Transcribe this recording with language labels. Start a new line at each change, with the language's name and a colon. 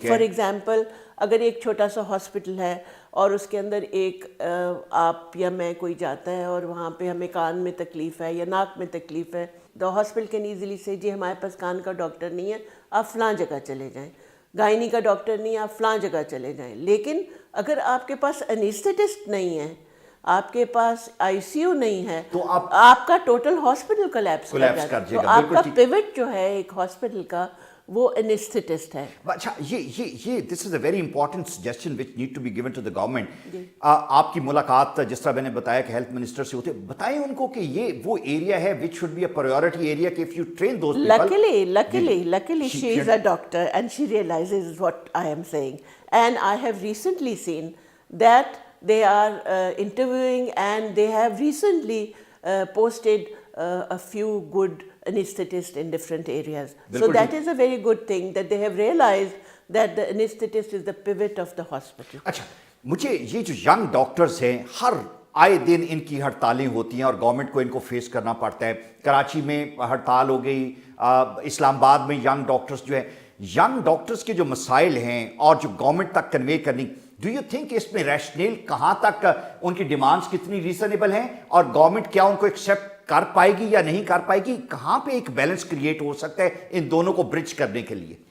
Urdu: For example, اگر ایک چھوٹا سا ہاسپٹل ہے اور اس کے اندر ایک آپ یا میں کوئی جاتا ہے اور وہاں پہ ہمیں کان میں تکلیف ہے یا ناک میں تکلیف ہے,
English: the hospital can easily سے
Urdu: جی ہمارے پاس کان کا ڈاکٹر نہیں ہے, آپ فلاں جگہ چلے جائیں. گائنی کا ڈاکٹر نہیں ہے, آپ فلاں جگہ چلے جائیں. لیکن اگر آپ کے پاس انیستھیٹسٹ نہیں ہے, آپ کے پاس آئی سی یو نہیں ہے, تو آپ کا ٹوٹل ہاسپٹل کولیپس کر جائے گا. تو آپ کا پیوٹ جو ہے ایک ہاسپٹل کا وہ انیستھیٹسٹ ہے.
English: اچھا, یہ this is a very important suggestion which need to be given to the government.
Urdu: آپ کی ملاقات جس طرح میں نے بتایا کہ ہیلتھ منسٹر سے ہوتے, بتائیں ان کو کہ یہ وہ ایریا ہے
English: Which should be a priority area کہ if you train those people. Luckily she is a doctor and she realizes what I am saying. And I have recently seen that they are interviewing and they have recently posted a few good anesthetists in different areas. So that is a very good thing that they have realized that the anesthetist is the pivot of the hospital.
Urdu: اچھا, مجھے یہ جو young doctors ہیں, ہر آئے دن ان کی ہڑتالیں ہوتی ہیں اور گورنمنٹ کو ان کو فیس کرنا پڑتا ہے. کراچی میں ہڑتال ہو گئی, اسلام آباد میں ینگ ڈاکٹرز جو ہے, ینگ ڈاکٹرز کے جو مسائل ہیں اور جو گورنمنٹ تک کنوے کرنی,
English: do you think
Urdu: اس میں ریشنل کہاں تک ان کی ڈیمانڈس کتنی ریزنیبل ہیں اور گورنمنٹ کیا ان کو ایکسیپٹ کر پائے گی یا نہیں کر پائے گی؟ کہاں پہ ایک بیلنس کریٹ ہو سکتا ہے ان دونوں کو برج کرنے کے لیے؟